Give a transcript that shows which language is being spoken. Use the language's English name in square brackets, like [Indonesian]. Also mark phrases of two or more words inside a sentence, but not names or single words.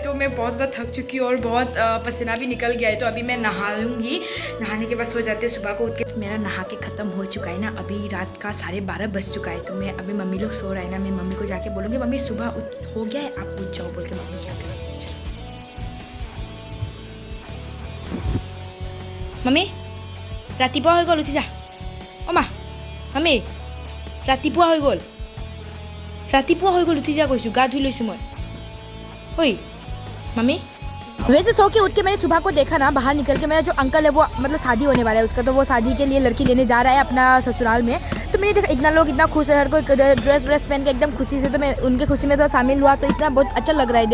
[Hindi] तो मैं बहुत ज़्यादा थक चुकी हूँ और बहुत पसीना भी निकल गया है। तो अभी मैं नहा लूँगी, नहाने के बाद सो जाते हैं। सुबह को उठ के मेरा नहा के ख़त्म हो चुका है ना। अभी रात का 12:30 बज चुका है। तो मैं अभी मम्मी लोग सो रहा है ना, मैं मम्मी को जाके बोलूँगी मम्मी सुबह हो गया है, आप उठ जाओ बोल के। मम्मी क्या करें? मम्मी [Assamese] ৰাতিপুৱা হৈ গ'ল, উঠি যা। অ মা মম্মি ৰাতিপুৱা হৈ গ'ল, উঠি যা কৈছোঁ। গা ধুই লৈছোঁ মই। [Hindi] ओए मम्मी। वैसे सो के उठ के मैंने सुबह को देखा ना, बाहर निकल के मेरा जो अंकल है वो मतलब शादी होने वाला है उसका, तो वो शादी के लिए लड़की लेने जा रहा है अपना ससुराल में। तो मैंने देखा इतना लोग इतना खुश है, हर कोई ड्रेस पहन के एकदम खुशी से। तो मैं उनके खुशी में तो शामिल हुआ, तो इतना बहुत अच्छा लग रहा है।